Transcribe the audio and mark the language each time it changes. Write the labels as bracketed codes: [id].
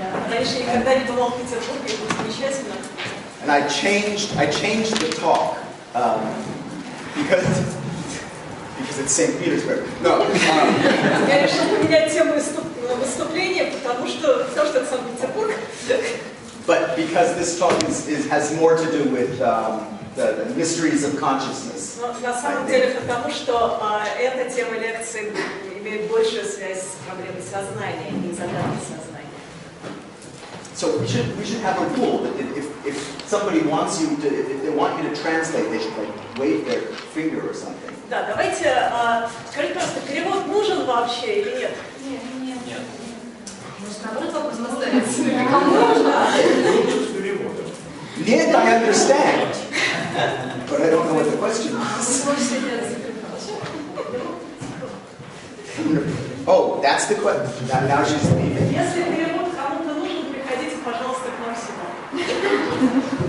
[ru] Раньше никогда не бывал в Петербурге, это замечательно. [en] And I changed the talk because it's St. Petersburg. No. [ru] Я решил поменять тему выступления, потому что это Санкт-Петербург. [en] But because this talk has more to do with the mysteries of consciousness. [ru] На самом деле, потому что эта тема лекции имеет большую связь с проблемой сознания и загадкой сознания. [en] So we should have a rule that if somebody wants you to, if they want you to translate, they should like wave their finger or something. [ru] Да, давайте, скажите, пожалуйста, перевод нужен вообще или нет? Нет. Может, наоборот, вопрос поставить? Кому нужно? Нет, [en] I understand, but I don't know what the question is. Oh, that's the question. Now she's leaving. [ru] Если перевод кому-то нужен, приходите, пожалуйста, к нам сюда.